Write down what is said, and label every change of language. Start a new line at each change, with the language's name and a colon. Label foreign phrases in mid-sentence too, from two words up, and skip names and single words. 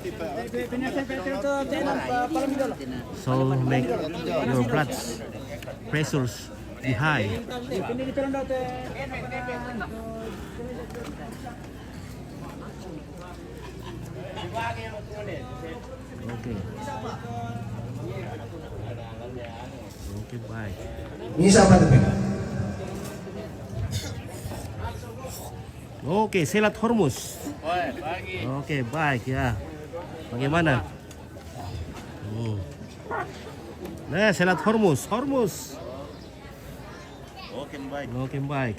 English: So make your blood pressures be high. Okay. Okay, bye.
Filipino: Isa pa din.
Indonesian: Oke, Selat Hormuz. Oke, baik ya. Bagaimana? Nah, Selat Hormuz. Oke, baik.